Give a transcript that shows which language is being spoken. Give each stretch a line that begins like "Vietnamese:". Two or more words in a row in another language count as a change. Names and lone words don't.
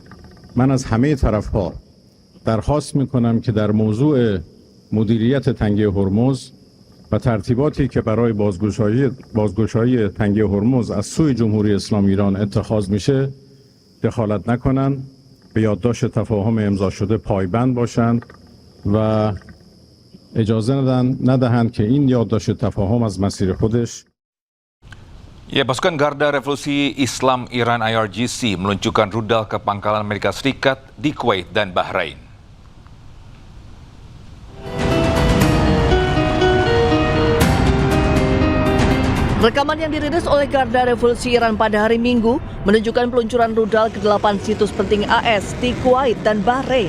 Persian: من از همه طرف ها درخواست میکنم که در موضوع مدیریت تنگه هرمز و ترتیباتی که برای بازگشایی تنگه هرمز از سوی جمهوری اسلامی ایران اتخاذ میشه دخالت نکنند، به یادداشت تفاهم امضا شده پایبند باشند و اجازه ندهند که این یادداشت تفاهم از مسیر خودش.
Indonesian: Ya, pasukan Garda Revolusi Islam Iran IRGC meluncurkan rudal ke pangkalan Amerika Serikat di Kuwait dan Bahrain. Rekaman yang dirilis oleh Garda Revolusi Iran pada hari Minggu menunjukkan peluncuran rudal ke 8 situs penting AS di Kuwait dan Bahrain.